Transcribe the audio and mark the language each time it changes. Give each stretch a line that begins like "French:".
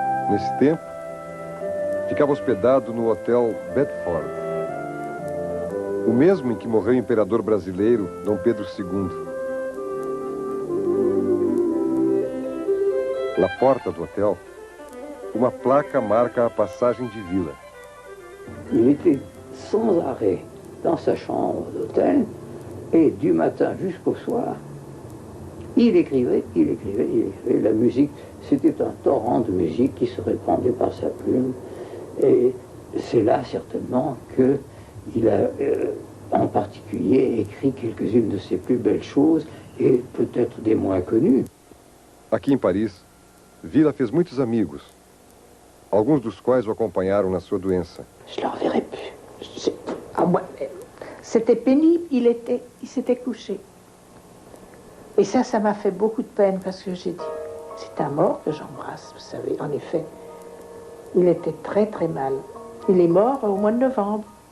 Portuguese: Nesse tempo, ficava hospedado no Hotel Bedford, o mesmo em que morreu o imperador brasileiro Dom Pedro II. Na porta do hotel, uma placa marca a passagem de Vila.
French: Il était sans arrêt dans sa chambre d'hôtel et du matin jusqu'au soir, il écrivait. La musique, c'était un torrent de musique qui se répandait par sa plume. Et c'est là certainement qu'il a en particulier écrit quelques-unes de ses plus belles choses et peut-être des moins connues.
Portuguese: Aqui em Paris, Vila fez muitos amigos, alguns dos quais o acompanharam na sua doença.
French: Je ne le reverrai plus. C'était pénible, il s'était couché. Et ça m'a fait beaucoup de peine parce que j'ai dit, c'est un mort que j'embrasse, vous savez. En effet, il était très très mal. Il est mort au mois de novembre.